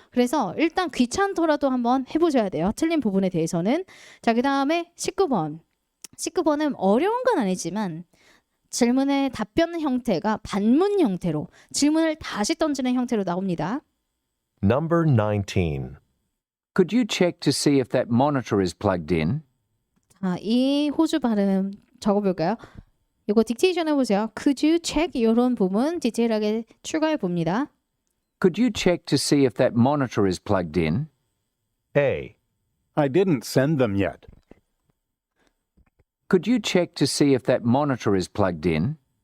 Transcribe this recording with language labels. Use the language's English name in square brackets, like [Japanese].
[Korean] 그래서 일단 귀찮더라도 한번 해보셔야 돼요. 틀린 부분에 대해서는. 자, 그 다음에 19번. 19번은 어려운 건 아니지만 질문의 답변 형태가 반문 형태로 질문을 다시 던지는 형태로 나옵니다. [English] Number 19. Could you check to see if that monitor is plugged in? [Korean] 자, 이 호주 발음 적어볼까요? 이거 딕테이션 해보세요. [English] Could you check? [Korean] 이런 부분 디테일하게 추가해 봅니다. [English] Could you check to see if that monitor is plugged in? A. I didn't send them yet. Could you check to see if that monitor is plugged in?